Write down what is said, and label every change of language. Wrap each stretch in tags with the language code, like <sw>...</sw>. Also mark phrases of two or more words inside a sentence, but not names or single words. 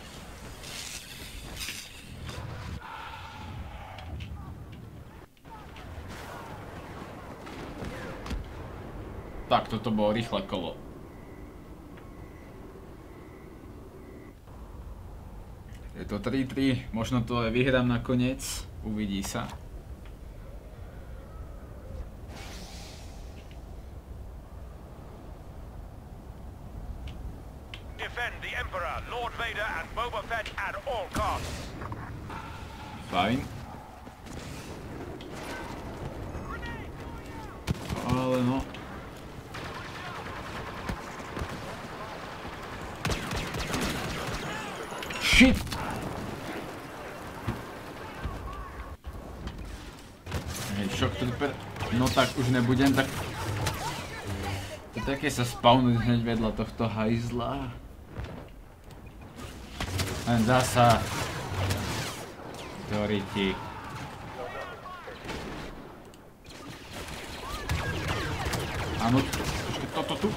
<sk>Tak, toto bolo rýchle kolo. Je to 3-3, možno to aj vyhrám nakoniec, uvidí sa.</sk> <en>Defend the Emperor, Lord Vader and Boba Fett at all costs.</en> <sk>Fajn. Ale no. Shit! Shock Trooper, no tak už nebudem, tak... To také sa spawnuť hneď vedľa tohto hajzla. Len zasa... Doriti. Áno, počkej, toto tu.</sk>